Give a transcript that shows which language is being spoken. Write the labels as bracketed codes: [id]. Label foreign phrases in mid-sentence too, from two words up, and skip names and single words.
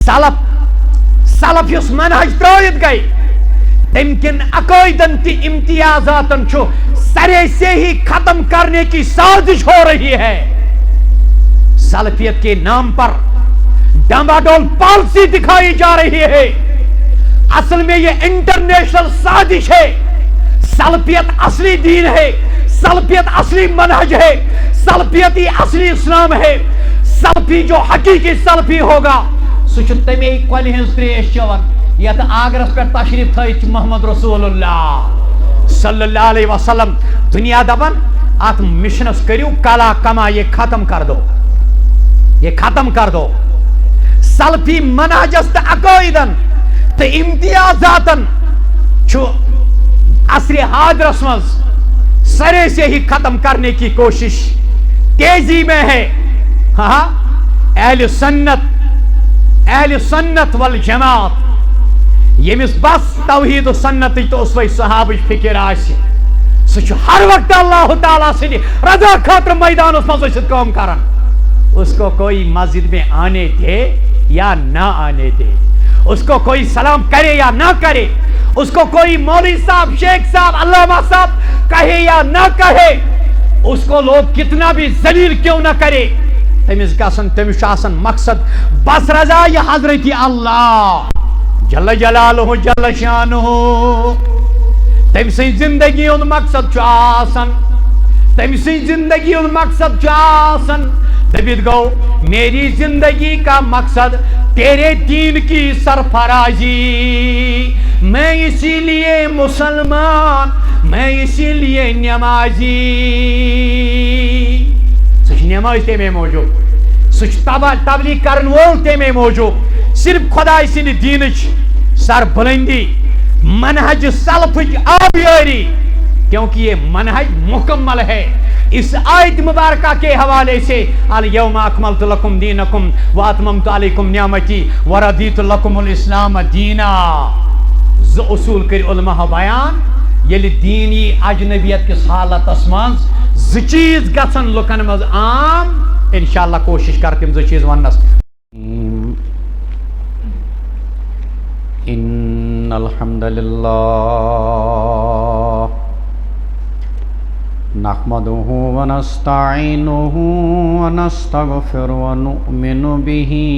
[ks] سلف یس منہج ترٲیِتھ گئی تم کن عقائدن تی امتیازاتن چھو [ur] سرے سے ہی ختم کرنے کی سازش ہو رہی ہے. سلفیت کے نام پر ڈمبا ڈول پالیسی دکھائی جا رہی ہے. اصل میں یہ انٹرنیشنل سازش ہے. سلفیت اصلی دین ہے, سلفیت اصلی منہج ہے, سلفیت ہی اصلی اسلام ہے. [ks] سلفی جو حقیقی سلفی ہوگا سہ چھ تمے کۄلہِ ہٕنٛز تریش چٮ۪وان یتھ آگرس پٮ۪ٹھ تشریف تھٲیِتھ [ar] محمد رسول اللہ صلی اللہ علیہ وسلم [ks] دنیا دپان ات مشنس کریو کلا کما [ur] یہ ختم کر دو, یہ ختم کر دو. [ks] سلفی منہجس تہ عقائدن تہ امتیازاتن چھُ عصر حاضرس مز [ur] سرے سے ہی ختم کرنے کی کوشش تیزی میں ہے. [ks] ہاں اہل سنت والجماعت یمس بس توحید و سنت تو اسوے صحابہ فکر آسی سہ ہر وقت اللہ تعالیٰ سند رضا خاطر میدانس مز کام کران. [ur] اس کو کوئی مسجد میں آنے دے یا نہ آنے دے, اس کو کوئی سلام کرے یا نہ کرے, اس کو کوئی مولوی صاحب, شیخ صاحب, علامہ صاحب کہے یا نہ کہے, اس کو لوگ کتنا بھی ذلیل کیوں نہ کرے, [ks] تمس آسن مقصد بس رضائے حضرت [ar] اللہ جل جلالہ جل شانہ. [ks] تم سی زندگی ہند مقصد آسن, تم سی زندگی ہند مقصد آسن دبت گو [ur] میری زندگی کا مقصد تیرے دین کی سرفرازی. میں اسی لیے مسلمان, میں اسی لیے نمازی. [ks] سہ نماز تمے موجود, سہ تبلیغ کرن وول تمے موجود. صرف خدائے سند دینچ سر بلندی, منہج سلفچ آبیاری, [ur] کیونکہ یہ منہج مکمل ہے. اس آیت مبارکہ کے حوالے سے [ar] الیوم اکملت لکم دینکم واتممت علیکم نعمتی ورضیت لکم الاسلام دینا. [ks] ز اصول کر علماء بیان یل دینی اجنبیت کس حالتس مز ز چیز گژھن لکن مز عام, انشاءاللہ کوشش کر تم ز چیز ونس. [ar] ان الحمد للہ نحمده ونستعینه ونستغفر ونؤمن به